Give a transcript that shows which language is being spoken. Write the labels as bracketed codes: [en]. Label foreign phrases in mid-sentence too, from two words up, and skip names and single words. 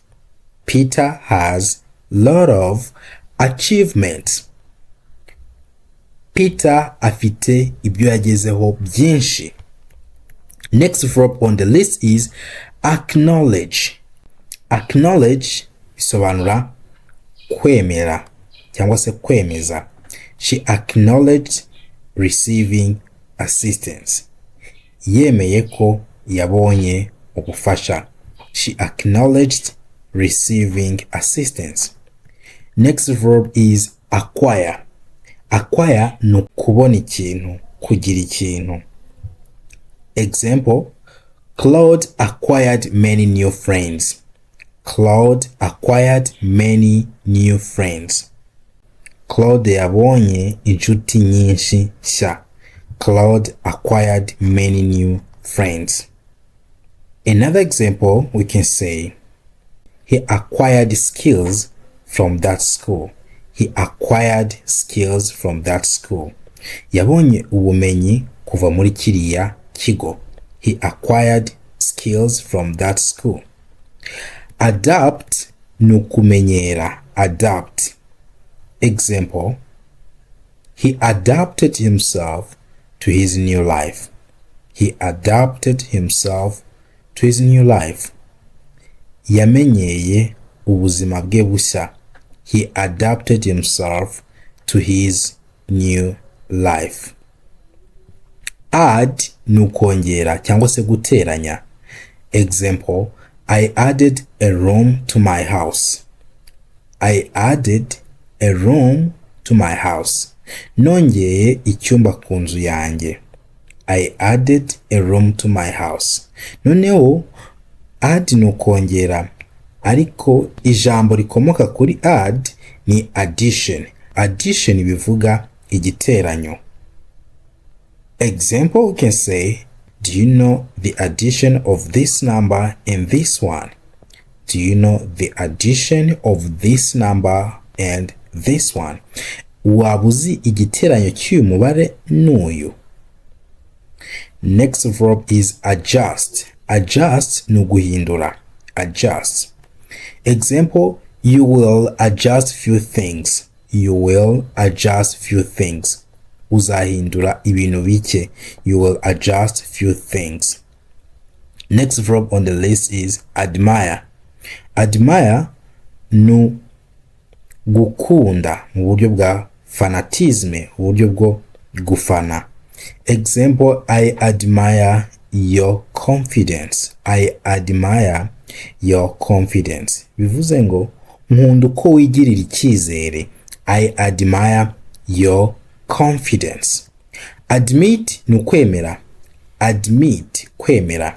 [en] Peter has a lot of achievements. [rw] Peter afite ibyo yagezeho byinshi. [en] Next verb on the list is acknowledge. [rw] Acknowledge bisobanura kwemera cyangwa se kwemeza. [en] She acknowledged receiving assistance. [rw] Yemeye ko yabonye ubufasha. [en] She acknowledged receiving assistance. Next verb is acquire. [rw] Acquire ni kubona ikintu, kugira ikintu. [en] Example, Claude acquired many new friends. Claude acquired many new friends. [rw] Claude yabonye inshuti nyinshi nshya. [en] Claude acquired many new friends. Another example, we can say, he acquired skills from that school. He acquired skills from that school. [rw] Yabonye ubumenyi kuva muri kiriya kigo. [en] He acquired skills from that school. [rw] Adapt ni kumenyera. [en] Adapt. Example, he adapted himself to his new life. He adapted himself to his new life. [rw] Yamenyeye ubuzima bwe bushya. [en] He adapted himself to his new life. [rw] Add ni ukongera cyangwa se guteranya. [en] Example, I added a room to my house. I added a room to my house. [rw] Nongeye icyumba ku nzu yanjye. [en] I added a room to my house. [rw] Noneho add ni ukongera, ariko ijambo rikomoka kuri add ni addition. Addition bivuga igiteranyo. [en] Example, we can say, do you know the addition of this number and this one? Do you know the addition of this number and this one? [rw] Waba uzi igiteranyo cy'uyu mubare n'uyu? [en] Next verb is adjust. [rw] Adjust ni guhindura. [en] Adjust. Example, you will adjust few things. You will adjust few things. [rw] Uzahindura ibintu bike. [en] You will adjust few things. Next verb on the list is admire. [rw] Admire ni gukunda mu buryo bwa fanatisme, mu buryo bwo gufana. [en] Example, I admire your confidence. I admire your confidence. [rw] Bivuze ngo nkunda uko wigirira icyizere. [en] I admire your confidence. [rw] Admit ni kwemera. Admit, kwemera.